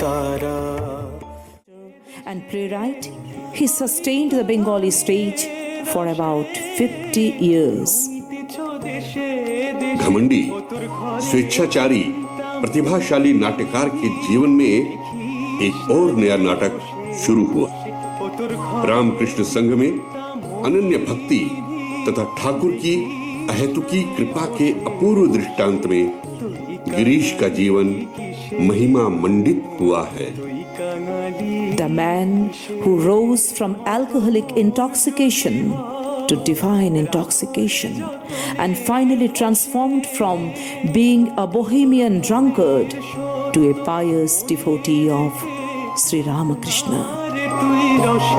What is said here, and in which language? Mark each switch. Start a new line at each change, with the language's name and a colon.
English: And playwright, he sustained the Bengali stage for about 50 years.
Hindi: घमंडी, स्वेच्छाचारी, प्रतिभाशाली नाट्यकार के जीवन में एक और नया नाटक शुरू हुआ। रामकृष्ण संघ में अनन्य भक्ति तथा ठाकुर की अहेतुकी कृपा के अपूर्व दृष्टांत में गिरीश का जीवन महिमा मंडित हुआ है।
English: The man who rose from alcoholic intoxication to divine intoxication and finally transformed from being a bohemian drunkard to a pious devotee of Sri Ramakrishna.